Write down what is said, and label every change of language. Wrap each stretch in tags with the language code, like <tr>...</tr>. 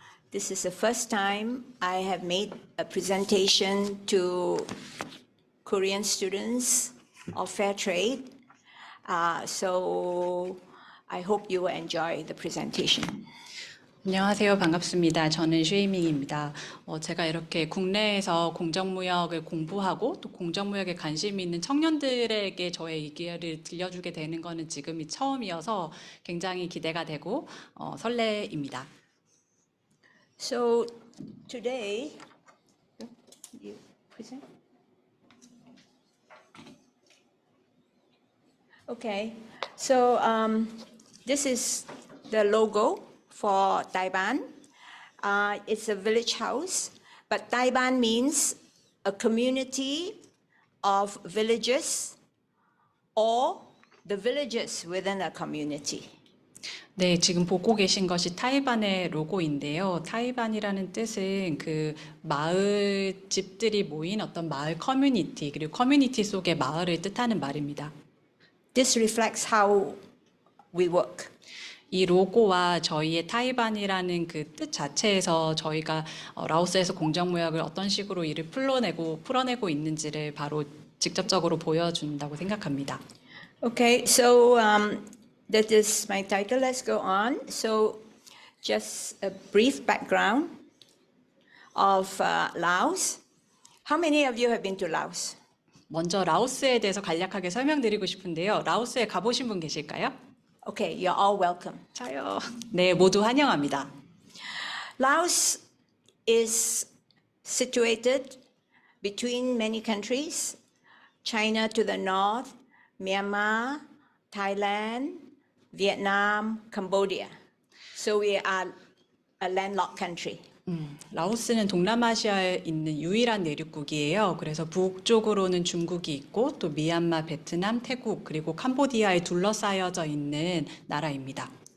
<en>This is the first time I have made a presentation to Korean students of fair trade. So I hope you will enjoy the presentation.</en> <ko>안녕하세요. 반갑습니다. 저는 슈이밍입니다. 제가 이렇게 국내에서 공정무역을 공부하고 또 공정무역에 관심이 있는 청년들에게 저의 얘기를 들려주게 되는 것은 지금이 처음이어서 굉장히 기대가 되고 설레입니다.</ko> <en>So today, you present? Okay, so this is the logo for Taiban. It's a village house, but Taiban means a community of villages or the villages within a community.</en> <ko>네, 지금 보고 계신 것이 타이반의 로고인데요. 타이반이라는 뜻은 그 마을 집들이 모인 어떤 마을 커뮤니티, 그리고 커뮤니티 속의 마을을 뜻하는 말입니다.</ko> <en>This reflects how we work.</en> <ko>이 로고와 저희의 타이반이라는 그 뜻 자체에서 저희가 라오스에서 공정무역을 어떤 식으로 일을 풀어내고 있는지를 바로 직접적으로 보여준다고 생각합니다.</ko> <en>Okay, so that is my title. Let's go on. So just a brief background of Laos. How many of you have been to Laos?</en> <ko>먼저 라오스에 대해서 간략하게 설명드리고 싶은데요. 라오스에 가보신 분 계실까요?</ko> <en>Okay, you're all welcome.</en> <ko>저요. 네, 모두 환영합니다.</ko> <en>Laos is situated between many countries, China to the north, Myanmar, Thailand, Vietnam, Cambodia. So we are a landlocked country.</en> <ko>라오스는 동남아시아에 있는 유일한 내륙국이에요. 그래서 북쪽으로는 중국이 있고 또 미얀마, 베트남, 태국 그리고 캄보디아에 둘러싸여져 있는 나라입니다.</ko>